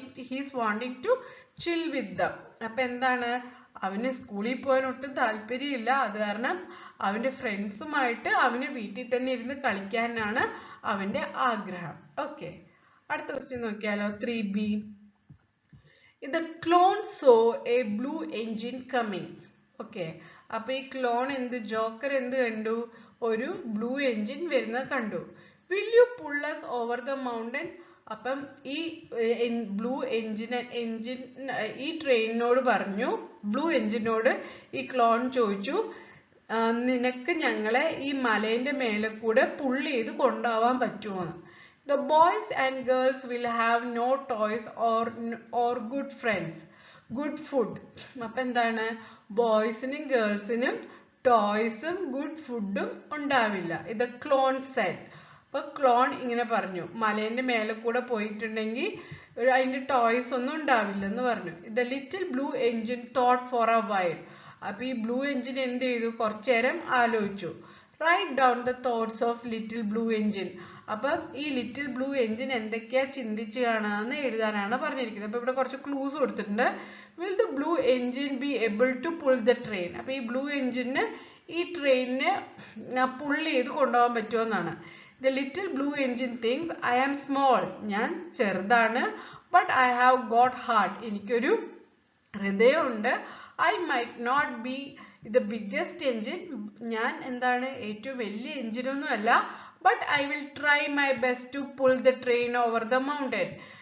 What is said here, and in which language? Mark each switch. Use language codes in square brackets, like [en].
[en] He's wanting to chill with them. [ml] അപ്പൊ എന്താണ്, അവന് സ്കൂളിൽ പോകാൻ ഒട്ടും താല്പര്യമില്ല. അത് കാരണം അവന്റെ ഫ്രണ്ട്സുമായിട്ട് അവന് വീട്ടിൽ തന്നെ ഇരുന്ന് കളിക്കാനാണ് അവന്റെ ആഗ്രഹം. ഓക്കെ, അടുത്ത ക്വസ്റ്റ്യൻ നോക്കിയാലോ. 3B. [en] The clone saw a blue engine coming. [ml] Okay, അപ്പൊ ഈ ക്ലോൺ ജോക്കർ എന്ത് കണ്ടു? ഒരു ബ്ലൂ എൻജിൻ വരുന്നത് കണ്ടു. [en] Will you pull us over the mountain? [ml] അപ്പം ഈ ബ്ലൂ എൻജിൻ ഈ ട്രെയിനിനോട് പറഞ്ഞു, ബ്ലൂ എൻജിനോട് ഈ ക്ലോൺ ചോദിച്ചു, നിനക്ക് ഞങ്ങളെ ഈ മലേന്റെ മേലെ കൂടെ പുള്ളി ചെയ്ത് കൊണ്ടുപോവാൻ പറ്റുമോന്ന്. [en] The boys and girls will have no toys or good friends, good food. [ml] അപ്പൊ എന്താണ്, ബോയ്സിനും ഗേൾസിനും ടോയ്സും ഗുഡ് ഫുഡും ഉണ്ടാവില്ല. ഇത് ക്ലോൺ സെഡ്. അപ്പൊ ക്ലോൺ ഇങ്ങനെ പറഞ്ഞു, മലേന്റെ മേലെ കൂടെ പോയിട്ടുണ്ടെങ്കിൽ അതിന്റെ ടോയ്സ് ഒന്നും ഉണ്ടാവില്ല എന്ന് പറഞ്ഞു. [en] The little blue engine thought for a while. [ml] അപ്പൊ ഈ ബ്ലൂ എൻജിൻ എന്ത് ചെയ്തു? കുറച്ചു നേരം ആലോചിച്ചു. [en] Write down the thoughts of little blue engine. [ml] അപ്പം ഈ ലിറ്റിൽ ബ്ലൂ എൻജിൻ എന്തൊക്കെയാ ചിന്തിച്ച് കാണാന്ന് എഴുതാനാണ് പറഞ്ഞിരിക്കുന്നത്. അപ്പൊ ഇവിടെ കുറച്ച് ക്ലൂസ് കൊടുത്തിട്ടുണ്ട്. [en] Will the blue engine be able to pull the train? [ml] അപ്പൊ ഈ ബ്ലൂ എൻജിന് ഈ ട്രെയിനിനെ പുള്ള് ചെയ്ത് കൊണ്ടുപോകാൻ പറ്റുമെന്നാണ്. [en] The little blue engine thinks, I am small. [ml] ഞാൻ ചെറുതാണ്. [en] But I have got heart. [ml] എനിക്കൊരു ഹൃദയമുണ്ട്. [en] I might not be the biggest engine. [ml] ഞാൻ എന്താണ് ഏറ്റവും വലിയ എഞ്ചിനൊന്നും അല്ല. [en] But I will try my best to pull the train over the mountain.